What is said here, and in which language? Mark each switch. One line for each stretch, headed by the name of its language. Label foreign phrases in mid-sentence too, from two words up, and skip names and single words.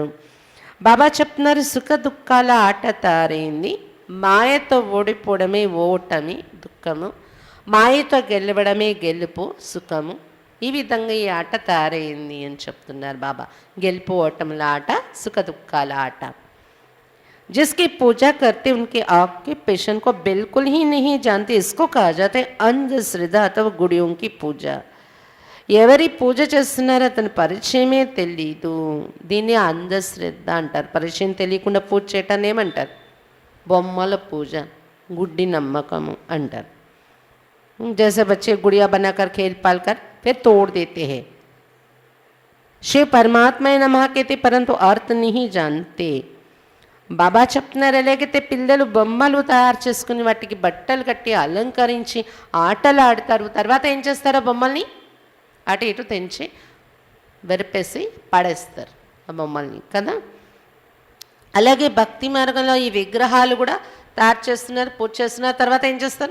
Telugu: బాబా చెప్తున్నారు, సుఖ దుఃఖాల ఆట తయారైంది, మాయతో ఓడిపోవడమే ఓటమి దుఃఖము, మాయతో గెలవడమే గెలుపు సుఖము. ఈ విధంగా ఈ ఆట తయారైంది అని చెప్తున్నారు బాబా. గెలుపు ఓటముల ఆట, సుఖ దుఃఖాల ఆట.
Hindi: जिसकी पूजा करते उनके ऑक्यूपेशन को बिल्कुल ही नहीं जानते, इसको कहा जाता है अंधश्रद्धा अथवा गुड़ियों की पूजा.
Telugu: ఎవరి పూజ చేస్తున్నారో అతని పరిచయమే తెలీదు, దీన్ని అంధశ్రద్ధ అంటారు. పరిచయం తెలియకుండా పూజ చేయటాన్ని ఏమంటారు? బొమ్మల పూజ, గుడ్డి నమ్మకము అంటారు.
Hindi: जैसे बच्चे गुड़िया बनाकर खेल पाल कर फिर तोड़ देते हैं. शिव परमात्मा नमः कहते परंतु अर्थ नहीं जानते.
Telugu: బాబా చెప్తున్నారు, ఎలాగైతే పిల్లలు బొమ్మలు తయారు చేసుకుని వాటికి బట్టలు కట్టి అలంకరించి ఆటలు ఆడతారు, తర్వాత ఏం చేస్తారో బొమ్మల్ని అటు ఇటు తెంచి వెరిపేసి పడేస్తారు ఆ బొమ్మల్ని కదా. అలాగే భక్తి మార్గంలో ఈ విగ్రహాలు కూడా తయారు చేస్తున్నారు, పూజ చేస్తున్నారు, తర్వాత ఏం చేస్తారు?